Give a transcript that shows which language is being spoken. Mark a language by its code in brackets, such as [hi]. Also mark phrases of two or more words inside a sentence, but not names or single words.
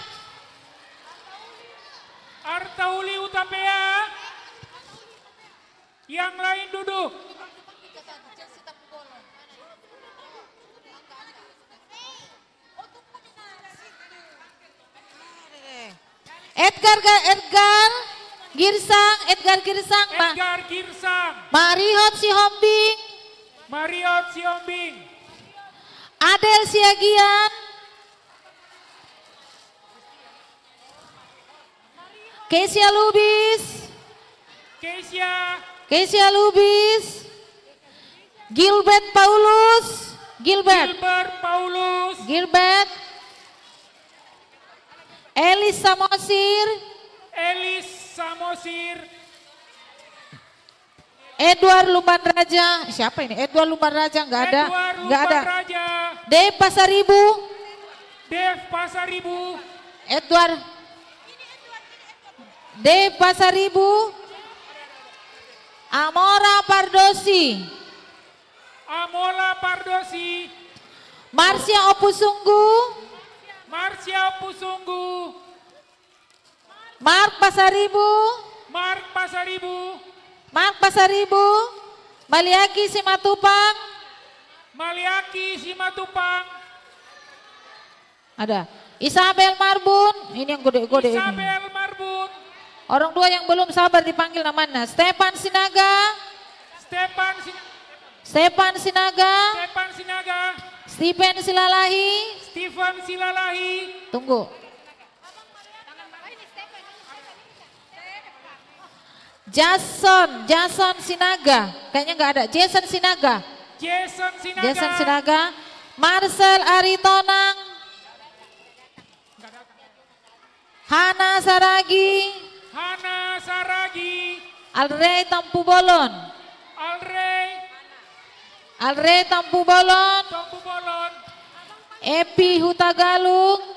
[id] Artauli Hutapea. Yang lain duduk. Edgar Girsang. Edgar Girsang. Marihot si Hombing. Adel Siagian. Kesia Lubis. Kesia Lubis. Gilbert Paulus. Gilbert Elis Samosir. Edward Lumban Raja. Siapa ini? Edward Lumban Raja nggak ada. Dev Pasaribu. Edward. Dev Pasaribu. Amora Pardosi. Marcia Opusunggu. Mark Pasaribu. Maliaki Simatupang. Ada. Isabel Marbun. Ini yang gede-gede ini. Orang 2 yang belum sabar dipanggil namanya. Stepan Sinaga. Stephen Silalahi. Tunggu. Jason Sinaga. Kayaknya nggak ada. Jason Sinaga. Marcel Aritonang. Hana Saragi. Alrey Tampu Bolon. Epi Hutagalung.